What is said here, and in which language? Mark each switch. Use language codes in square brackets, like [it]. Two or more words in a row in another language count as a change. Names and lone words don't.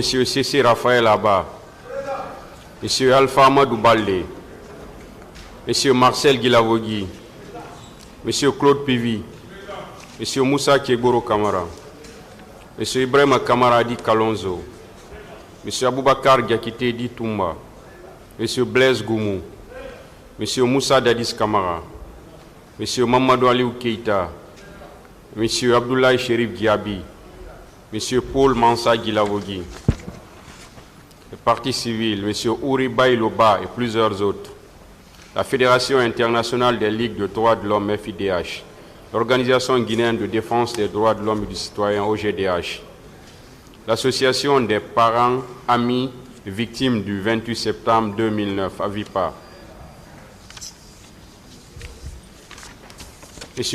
[fr] C.C. Raphaël Abba, M. Alpha Amadou Baldé, M. Marcel Guilavogui, M. Claude Pivi, M. Moussa Kieboro Kamara, M. Ibrahim Kamaradi Kalonzo, M. Aboubakar Diakité Di Toumba, M. Blaise Goumou, M. Moussa Dadis Kamara, M. Mamadou Aliou Keïta, M. Abdoulaye Chérif Diaby, M. Paul Mansa Guilavogui, le Parti civil, M. Ouri Baïloba et plusieurs autres, la Fédération internationale des ligues de droits de l'homme FIDH, l'Organisation guinéenne de défense des droits de l'homme et du citoyen OGDH, l'Association des parents, amis, victimes du 28 septembre 2009, AVIPA, M.